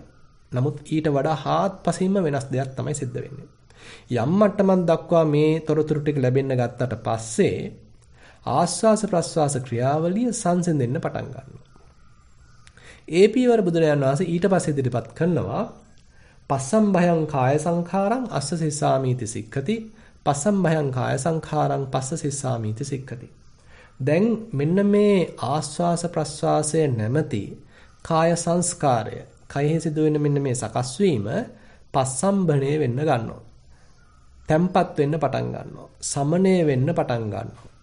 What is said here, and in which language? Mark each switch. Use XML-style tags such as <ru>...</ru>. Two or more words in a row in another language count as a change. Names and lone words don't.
<si>නමුත් ඊට වඩා හාත්පසින්ම වෙනස් දෙයක් තමයි සිද්ධ වෙන්නේ. යම් මට්ටමක් දක්වා මේ තොරතුරු ටික ලැබෙන්න ගත්තට පස්සේ ආස්වාස ප්‍රස්වාස ක්‍රියාවලිය සංසිඳෙන්න පටන් ගන්නවා. ඒ පියවර බුදුරජාණන් වහන්සේ ඊට පස්සේ ඉදිරිපත් කරනවා</si> <pi>පස්සම් භයං කාය සංඛාරං අස්ස සිස්සාමීති සික්ඛති පස්සම් භයං කාය සංඛාරං පස්ස සිස්සාමීති සික්ඛති.</pi> <si>දැන් මෙන්න මේ ආස්වාස ප්‍රස්වාසය නැමැති කාය සංස්කාරය කයෙහි සිදුවෙන මෙන්න මේ සකස් වීම පස්සම්බණය වෙන්න ගන්නවා. තැම්පත් වෙන්න පටන් ගන්නවා. සමනය වෙන්න පටන් ගන්නවා.</si>